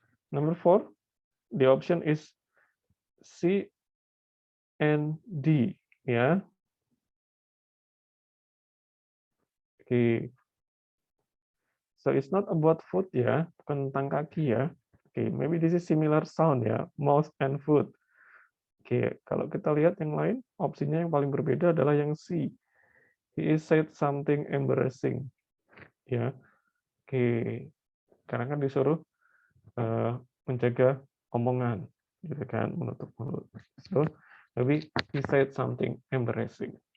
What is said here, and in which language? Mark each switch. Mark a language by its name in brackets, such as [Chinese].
[English] Number 4, the option is C and D. Ya. Okay. So it's not about foot ya, [Indonesian] bukan tentang kaki ya. [English] Okay, maybe this is similar sound ya, mouth and foot. [Indonesian] Oke, kalau kita lihat yang lain, opsinya yang paling berbeda adalah yang C. [English] He is said something embarrassing. Ya, oke. [Indonesian] Karena kan disuruh menjaga omongan, gitu kan, menutup mulut. [English] So, maybe he said something embarrassing.